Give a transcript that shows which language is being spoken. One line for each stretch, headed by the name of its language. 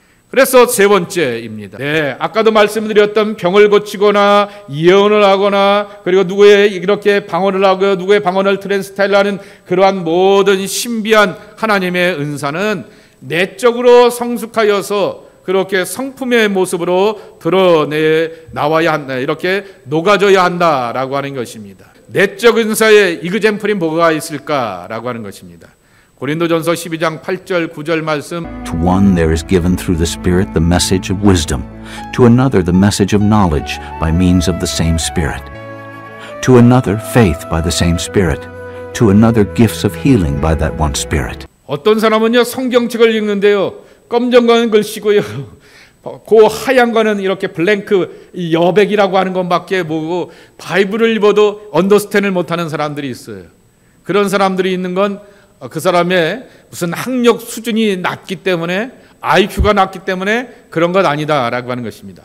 Korean: 그래서 세 번째입니다. 아까도 말씀드렸던 병을 고치거나 예언을 하거나, 그리고 누구의 이렇게 방언을 하고 누구의 방언을 트랜스타일하는 그러한 모든 신비한 하나님의 은사는 내적으로 성숙하여서 그렇게 성품의 모습으로 드러내 나와야 한다, 이렇게 녹아져야 한다라고 하는 것입니다. 내적 은사의 이그젬플이 뭐가 있을까라고 하는 것입니다. 고린도전서 12장 8절 9절 말씀.
English: To one there is given through the Spirit the message of wisdom, to another the message of knowledge by means of the same Spirit, to another faith by the same Spirit, to another gifts of healing by that one Spirit.
Korean: 어떤 사람은요 성경책을 읽는데요 검정 거는 글씨고요 그 하얀 거는 이렇게 블랭크 여백이라고 하는 것밖에 모르고 바이블을 입어도 언더스탠을 못하는 사람들이 있어요. 그런 사람들이 있는 건 그 사람의 무슨 학력 수준이 낮기 때문에, IQ가 낮기 때문에 그런 것 아니다라고 하는 것입니다.